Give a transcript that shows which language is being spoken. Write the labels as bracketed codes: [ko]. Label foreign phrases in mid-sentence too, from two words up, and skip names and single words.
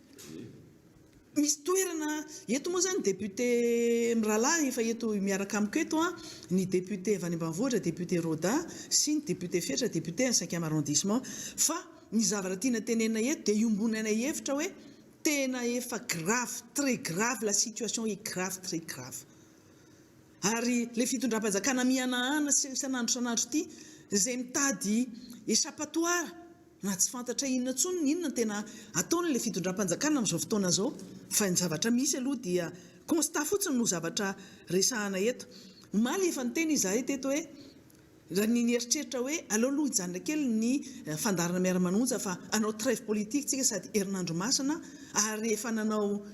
[mg] misy toerana eto moa zany député Miralahy efa eto miaraka amiko eto ny député avy any ambanivohitra député Roda sy ny député Fetra député ny 5e arrondissement fa ny zavatra tiana tenena eto dia iombonana hevitra hoe tena efa [fr] grave très grave la situation est grave très grave [mg] ary le fitondram-panjakana mihanahana sanandro ity izay mitady échappatoire na tsy fantatra inona tsony inona tena ataony le fitondram-panjakana amin'izao fotoana zao fa ny zavatra misy aloha dia constat fotsiny no zavatra resahana eto omaly efa niteny izahay teto hoe raha ny eritreritra hoe aleoloha hijanona kely ny fandarana miara-manonja fa anao [fr] trêve politique [mg] tsika sady herinandro masina ary efa nanao